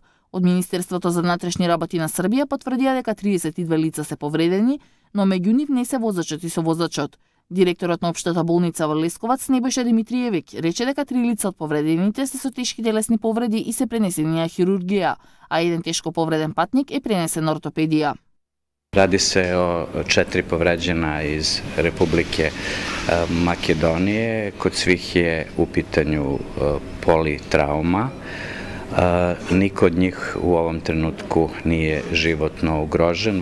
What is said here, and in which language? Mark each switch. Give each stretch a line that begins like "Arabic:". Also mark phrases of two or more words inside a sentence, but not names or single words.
Macedonian: Од Министерството за внатрешни работи на Србија потврдија дека 32 лица се повредени, но меѓу нив не се возачот и совозачот. Директорот на Општата болница во Лесковац Небојша Димитриевиќ рече дека 3 лица од повредените се со тешки телесни повреди и се пренесени на хирургија, а еден тешко повреден патник е пренесен на ортопедија.
Serbian: Radi se o 4 povređena iz Republike Makedonije. Kod svih je u pitanju politrauma. Niko od njih u ovom trenutku nije životno ugrožen.